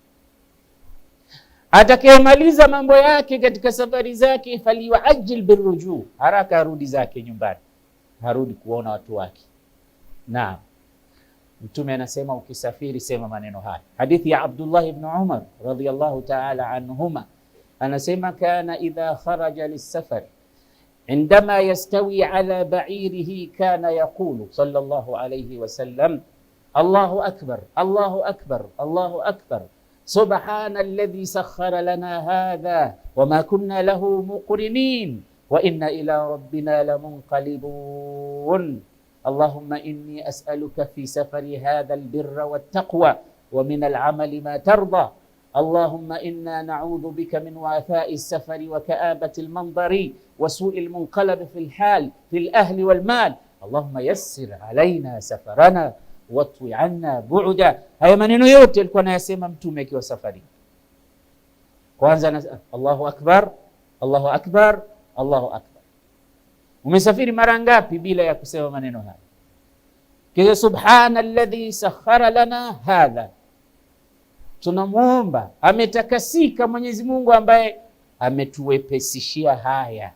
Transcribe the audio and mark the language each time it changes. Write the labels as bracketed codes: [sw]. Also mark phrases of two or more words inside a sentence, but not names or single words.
[sw] Atakayemaliza mambo yake katika safari zake, [ar] فليعجل الرجوع, [sw] haraka arudi zake nyumbani, harudi kuona watu wake. Naam, Mtume anasema ukisafiri sema maneno haya. Hadithi ya Abdullah ibn Umar [ar] رضي الله تعالى عنهما anasema, كان إذا خرج للسفر عندما يستوي على بعيره كان يقول صلى الله عليه وسلم الله أكبر الله أكبر الله أكبر سبحان الذي سخر لنا هذا وما كنا له مقرنين وإنا إلى ربنا لمنقلبون اللهم إني أسألك في سفري هذا البر والتقوى ومن العمل ما ترضى اللهم إنا نعوذ بك من وعثاء السفر وكآبة المنظر وسوء المنقلب في الحال في الأهل والمال اللهم يسر علينا سفرنا واطوي عنا بعدا. [sw] Haya maneno yote alikuwa anayasema Mtume akiwa safari. [ar] Kwanza الله أكبر الله أكبر الله أكبر. [sw] Umesafiri mara ngapi bila ya kusema maneno haya? Kisha [ar] سبحان الذي سخر لنا هذا, [sw] tunamuomba ametakasika Mwenyezi Mungu ambaye ametuwepesishia haya.